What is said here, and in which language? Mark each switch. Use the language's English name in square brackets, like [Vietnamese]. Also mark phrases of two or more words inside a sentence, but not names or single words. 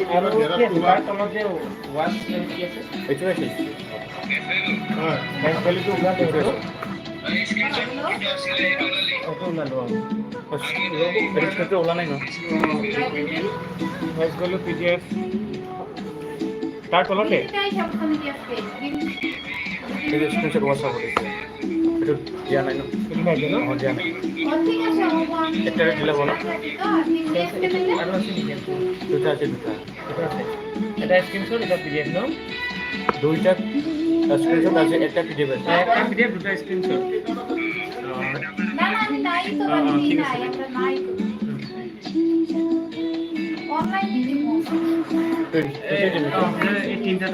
[Assamese] এইটো আছে ওলা নাই ন পিডিএফ তাৰ তলতে [Bangla] স্ক্রিনশট হোয়াটসঅ্যাপ করেছে এটা দিয়া নাই না দিয়া নাই এটা দিলে বলো [Assamese] আৰু আছে নেকি দুটা আছে এটা স্ক্রিনশট এটা পিডিএফ ন [Bangla] দুইটা স্ক্রিনশট আছে একটা পিডিএফ আছে [Assamese] একটা পিডিএফ দুটা স্ক্রিনশট ঠিক আছে এই তিনটাটো